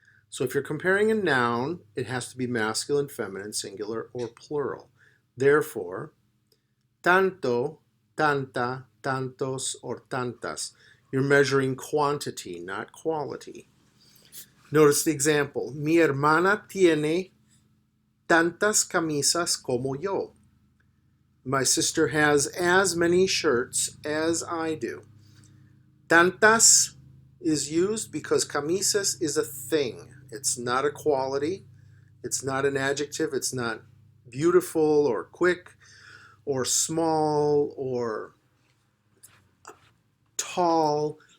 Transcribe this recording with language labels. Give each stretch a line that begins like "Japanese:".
English: So if you're comparing a noun, it has to be masculine, feminine, singular, or plural. Therefore, tanto, tanta, tantos, or tantas. You're measuring quantity, not quality. Notice the example.
Spanish: Mi hermana tiene tantas camisas como yo.
English: My sister has as many shirts as I do. Tantas is used because camisas is a thing. It's not a quality. It's not an adjective. It's not beautiful or quick or small or tall.